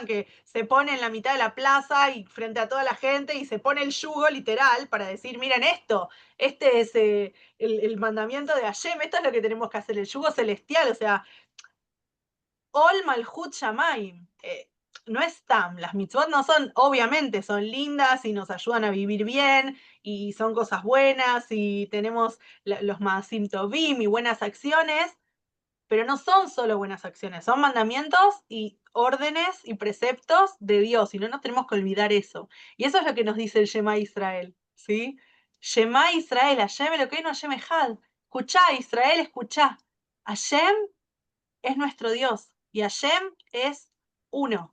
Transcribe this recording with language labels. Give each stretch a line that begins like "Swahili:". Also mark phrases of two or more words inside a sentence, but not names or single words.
Spanish: Que se pone en la mitad de la plaza y frente a toda la gente y se pone el yugo literal para decir, miren esto, este es el mandamiento de Hashem, esto es lo que tenemos que hacer, el yugo celestial, o sea,
Hebrew: Ol Malhut Shamayim.
Spanish: No es tam, las mitzvot no son, obviamente son lindas y nos ayudan a vivir bien y son cosas buenas y tenemos los
Hebrew: maasim tovim
Spanish: y buenas acciones, pero no son solo buenas acciones, son mandamientos y órdenes y preceptos de Dios y no nos tenemos que olvidar eso. Y eso es lo que nos dice el Shema Israel, ¿sí?
Hebrew: Shema Israel, Hashem Elokeinu Hashem Echad.
Spanish: Escuchá, Israel, escuchá. Hashem es nuestro Dios y Hashem es uno.